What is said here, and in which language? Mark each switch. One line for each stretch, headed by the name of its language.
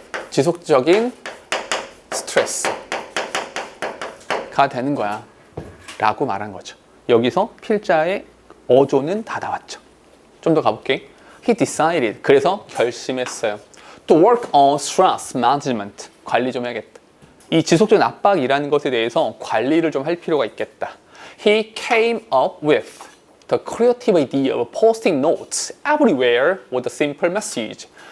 Korean: 지속적인 스트레스가 되는 거야 라고 말한 거죠. 여기서 필자의 어조는 다 나왔죠. 좀 더 가볼게.
English: He decided,
Korean: 그래서 결심했어요.
English: To work on stress management,
Korean: 관리 좀 해야겠다. 이 지속적인 압박이라는 것에 대해서 관리를 좀 할 필요가 있겠다.
English: He came up with the creative idea of posting notes everywhere with a simple message.